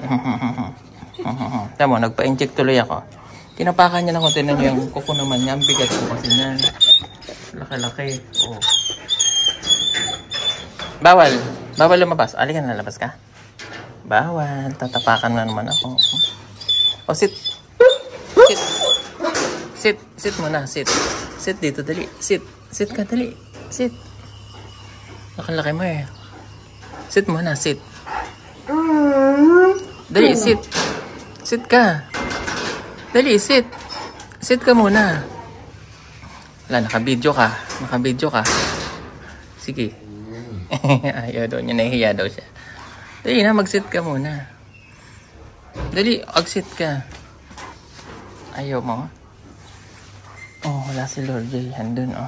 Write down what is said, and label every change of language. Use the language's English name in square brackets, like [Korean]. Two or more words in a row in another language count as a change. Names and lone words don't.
[Filipino] Tama mo, nagpa-inject tuloy ako. Tinapakan niya na ako. Tinan niyo yung kuko naman niya. Ang bigat ko kasi niyan. Laki-laki. Oh. Bawal. Bawal lumabas. Alika na, lalabas ka. Bawal. Tatapakan na naman ako. Oh, sit. Sit. Sit. Sit muna. Sit. Sit dito. Dali. Sit. Sit ka. Dali. Sit. Nakalaki mo eh. Sit muna. Sit. Dali. Sit. Sit ka. Dali. Sit. Sit ka muna. Wala, naka-video ka. Naka-video ka. Sige. Ayaw daw niya, nahihiya daw siya. Dali na, mag-sit ka muna. Dali, mag-sit ka. Ayaw mo. Oh, wala si Lord J. Andun, oh.